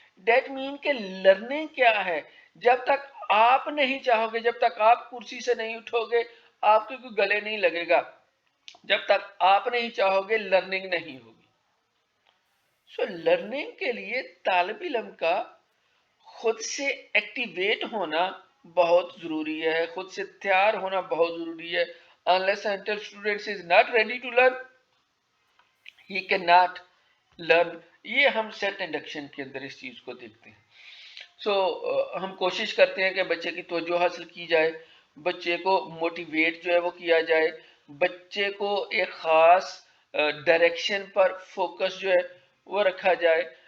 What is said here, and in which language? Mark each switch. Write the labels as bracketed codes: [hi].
[en] that mean [ur] کہ learning کیا ہے؟ جب تک آپ نہیں چاہو گے، جب تک آپ کرسی سے نہیں اٹھو گے آپ کے کوئی گلے نہیں لگے گا. جب تک آپ نہیں چاہو گے لرننگ نہیں ہوگی. سو لرننگ کے لیے طالب علم کا خود سے ایکٹیویٹ ہونا بہت ضروری ہے، خود سے تیار ہونا بہت ضروری ہے. [en] unless until student is not ready to learn he cannot learn. [ur] یہ ہم سیٹ انڈکشن کے اندر اس چیز کو دیکھتے ہیں. سو ہم کوشش کرتے ہیں کہ بچے کی توجہ حاصل کی جائے، بچے کو موٹیویٹ جو ہے وہ کیا جائے، بچے کو ایک خاص ڈائریکشن پر فوکس جو ہے وہ رکھا جائے.